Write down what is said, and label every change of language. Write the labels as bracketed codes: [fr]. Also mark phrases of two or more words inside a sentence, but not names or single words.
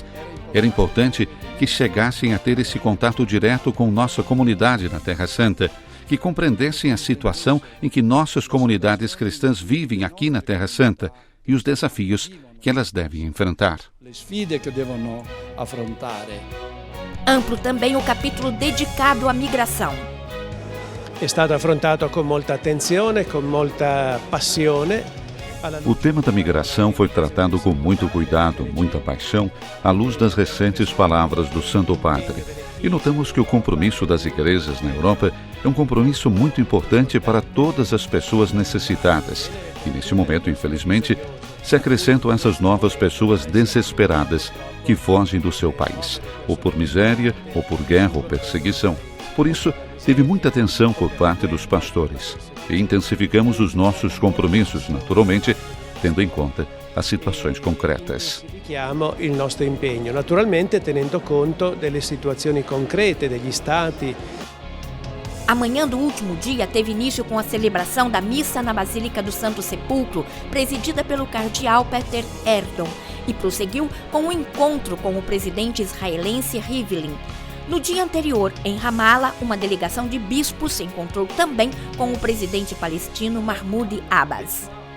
[pt] Era importante que chegassem a ter esse contato direto com nossa comunidade na Terra Santa, que compreendessem a situação em que nossas comunidades cristãs vivem aqui na Terra Santa e os desafios que elas devem enfrentar. Amplo também o capítulo dedicado à migração. [it] È stato affrontato con molta attenzione, con molta passione. [pt] O tema da migração foi tratado com muito cuidado, muita paixão, à luz das recentes palavras do Santo Padre. E notamos que o compromisso das igrejas na Europa é um compromisso muito importante para todas as pessoas necessitadas. E neste momento, infelizmente, se acrescentam essas novas pessoas desesperadas que fogem do seu país, ou por miséria, ou por guerra ou perseguição. Por isso, teve muita atenção por parte dos pastores e intensificamos os nossos compromissos, naturalmente, tendo em conta as situações concretas. [it] Intensifichiamo il nostro impegno, naturalmente tenendo conto delle situazioni concrete degli stati. [pt] A manhã do último dia teve início com a celebração da missa na Basílica do Santo Sepulcro, presidida pelo cardeal Peter Erdon, e prosseguiu com um encontro com o presidente israelense Rivlin. No dia anterior, em Ramala, uma delegação de bispos se encontrou também com o presidente palestino Mahmoud Abbas.